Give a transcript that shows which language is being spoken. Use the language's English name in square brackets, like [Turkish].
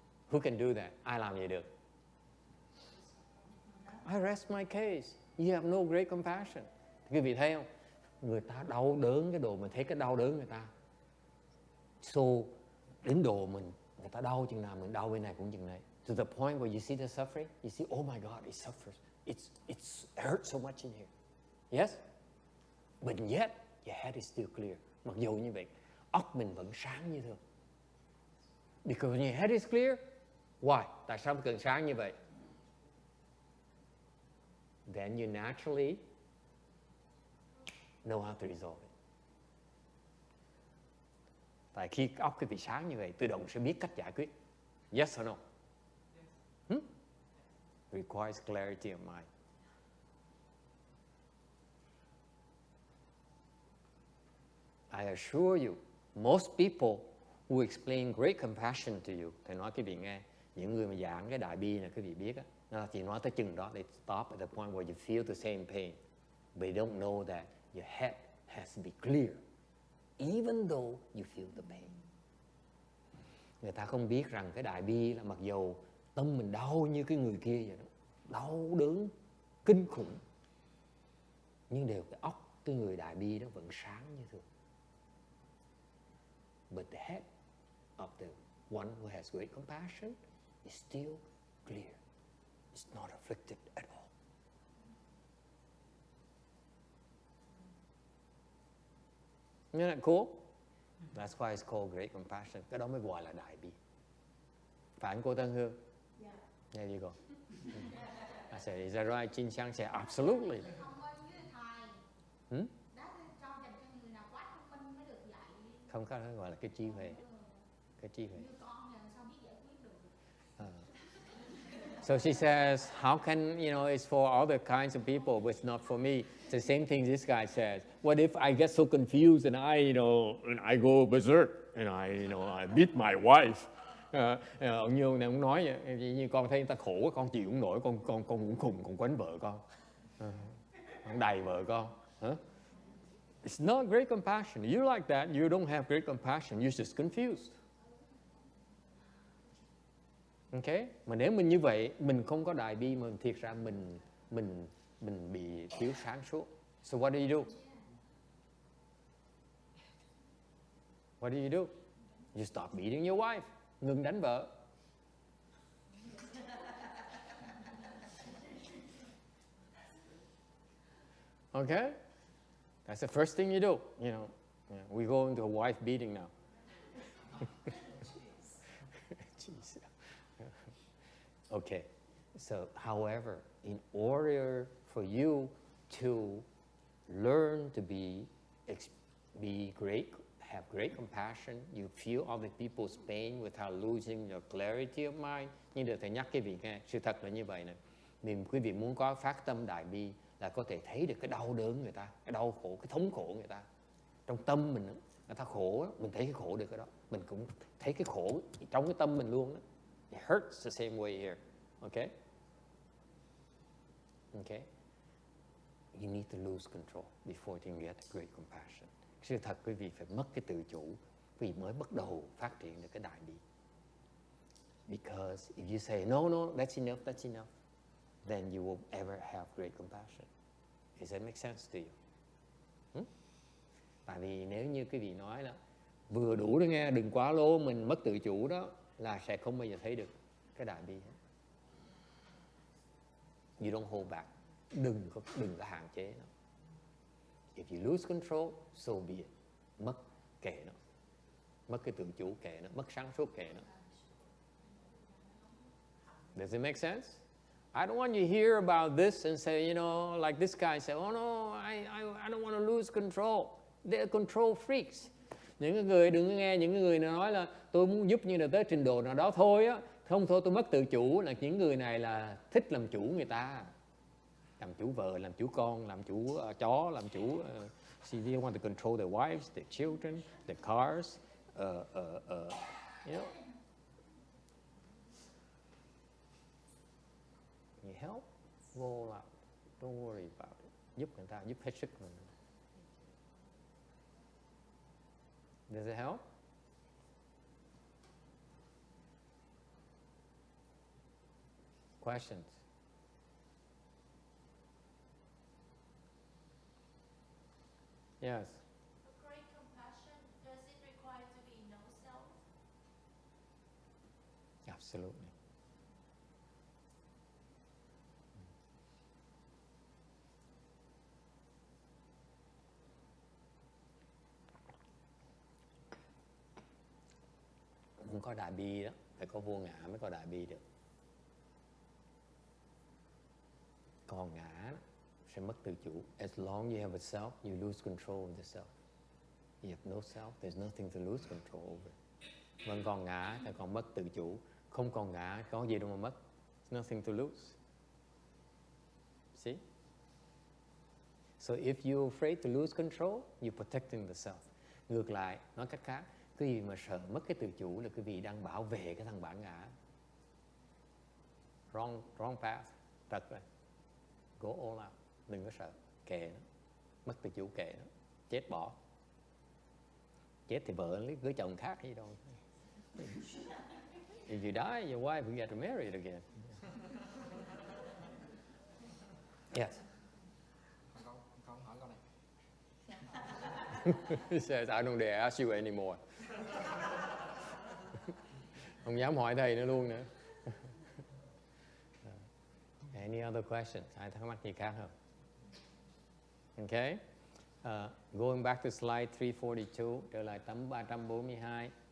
[English] Who can do that? [Vietnamese] Ai làm vậy được? [English] I rest my case. You have no great compassion. [Vietnamese] Quý vị thấy không? Người ta đau đớn cái đồ, mình thấy cái đau đớn người ta. So, đến độ người ta đau chừng nào, mình đau bên này cũng chừng này. [English] To the point where you see the suffering, you see, oh my God, it suffers. It hurts so much in here. Yes? But yet, your head is still clear. [Vietnamese] Mặc dù như vậy, óc mình vẫn sáng như thường. [English] Because when your head is clear, why? [Vietnamese] Tại sao cần sáng như vậy? [English] Then you naturally know how to resolve it. [Vietnamese] Tại khi óc quý vị sáng như vậy, tự động sẽ biết cách giải quyết. [English] Yes or no? Requires clarity of mind. I assure you, most people who explain great compassion to you, [Vietnamese] thầy nói quý vị nghe, những người mà giảng cái đại bi này quý vị biết á, nó chỉ nói tới chừng đó, [English] they stop at the point where you feel the same pain, but you don't know that your head has to be clear, even though you feel the pain. [Vietnamese] Người ta không biết rằng cái đại bi là mặc dù tâm mình đau như cái người kia vậy đó, đau đớn kinh khủng, nhưng đều cái óc cái người đại bi đó vẫn sáng như thường. [English] But the head of the one who has great compassion is still clear. It's not afflicted at all. Isn't that cool? That's why it's called great compassion. [Vietnamese] Cái đó mới gọi là đại bi. Phải không cô Tân Hương? [English] Yeah. There you go. I said, is that right? Chin Chang said, absolutely. [Vietnamese] Thông minh với thầy. Hmm? Đó là cho dành cho người nào quá thông minh mới được dạy. Không có gọi là cái trí huệ. Cái trí huệ. Như con làm sao biết giải quyết được. [English] So she says, how can, it's for other kinds of people, but it's not for me. It's the same thing this guy says. What if I get so confused and and I go berserk and I beat my wife? [Vietnamese] Ông Nhương này cũng nói vậy, như con thấy người ta khổ, con chịu không nổi, con cũng khùng, con quánh vợ con. Con đầy vợ con. [English] It's not great compassion. You like that, you don't have great compassion, you're just confused. Okay? [Vietnamese] Mà nếu mình như vậy, mình không có đại bi, mà thiệt ra mình bị thiếu sáng suốt. [English] So what do? What do? You stop beating your wife. [Vietnamese] Ngừng đánh vợ. [English] Okay? That's the first thing you do. We go into a wife beating now. Jeez. Okay, so however, in order for you to learn to be great, have great compassion, you feel other people's pain without losing your clarity of mind. [Vietnamese] Nhưng được thầy nhắc quý vị nghe, sự thật là như vậy nè. Nếu quý vị muốn có phát tâm đại bi là có thể thấy được cái đau đớn người ta, cái đau khổ, cái thống khổ người ta. Trong tâm mình, người ta khổ, mình thấy cái khổ được cái đó. Mình cũng thấy cái khổ trong cái tâm mình luôn đó. [English] It hurts the same way here. Okay? Okay? You need to lose control before you can get great compassion. [Vietnamese] Sự thật quý vị phải mất cái tự chủ, quý vị mới bắt đầu phát triển được cái đại bi. [English] Because if you say, no, that's enough, then you won't ever have great compassion. Does that make sense to you? [Vietnamese] Tại vì nếu như quý vị nói là vừa đủ đó nghe, đừng quá lố, mình mất tự chủ đó, là sẽ không bao giờ thấy được cái đại bi hết. [English] You don't hold back. [Vietnamese] Đừng có hạn chế nó. [English] If you lose control, so be it. [Vietnamese] Mất kệ nó. Mất cái tự chủ kệ nó. Mất sáng suốt kệ nó. [English] Does it make sense? I don't want you to hear about this and say, like this guy said, oh no, I don't want to lose control. They're control freaks. [Vietnamese] Những cái người đừng có nghe những người nào nói là tôi muốn giúp nhưng là tới trình độ nào đó thôi á, không thôi tôi mất tự chủ, là những người này là thích làm chủ người ta, làm chủ vợ, làm chủ con, làm chủ chó, làm chủ [English] see, they want to control their wives, their children, their cars, you know. You help, go all out, don't worry about it. [Vietnamese] Giúp người ta, giúp hết sức mình. [English] Does it help? Questions? Yes. A great compassion, does it require to be no self? Absolutely. [Vietnamese] Không có đại bi đó, phải có vô ngã mới có đại bi được. Còn ngã sẽ mất tự chủ. [English] As long as you have a self, you lose control of the self. You have no self, there's nothing to lose control over. [Vietnamese] Vẫn còn ngã thì còn mất tự chủ. Không còn ngã, có gì đâu mà mất. [English] There's nothing to lose. See? So if you're afraid to lose control, you're protecting the self. [Vietnamese] Ngược lại, nói cách khác, cái gì mà sợ mất cái tự chủ là cái vị đang bảo vệ cái thằng bản ngã. [English] Wrong path, [Vietnamese] trật rồi. [English] Go all out, [Vietnamese] đừng có sợ, kệ nó, mất tự chủ kệ nó, chết bỏ. Chết thì vợ lấy cưới chồng khác gì đâu. [English] If you die, your wife will get married again. Yes. [Vietnamese] Con hỏi câu này. [English] He says, I don't dare ask you anymore. [Vietnamese] Không dám hỏi thầy nữa luôn nữa. [English] Any other questions? [Vietnamese] Ai thắc mắc gì khác không? [English] Okay. Going back to slide 342, [Vietnamese] trở lại tấm 342.